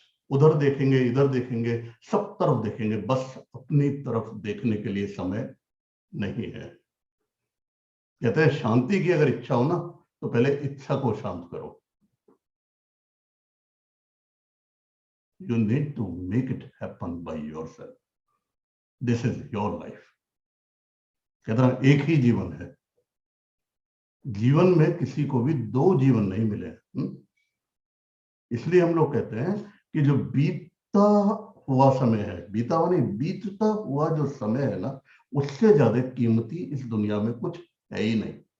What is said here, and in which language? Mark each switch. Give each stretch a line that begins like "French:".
Hindi: उधर देखेंगे, इधर देखेंगे, सब तरफ देखेंगे, बस अपनी तरफ देखने के लिए समय नहीं है। कहते हैं शांति की अगर इच्छा हो ना, तो पहले इच्छा को शांत करो।
English: You need to make it happen by yourself. This is your life.
Hindi: कहते हैं एक ही जीवन है, जीवन में किसी को भी दो जीवन नहीं मिले। इसलिए हम लोग कहते हैं कि जो बीतता हुआ समय है, बीता हुआ नहीं, बीतता हुआ जो समय है ना, उससे ज्यादा कीमती इस दुनिया में कुछ है ही नहीं।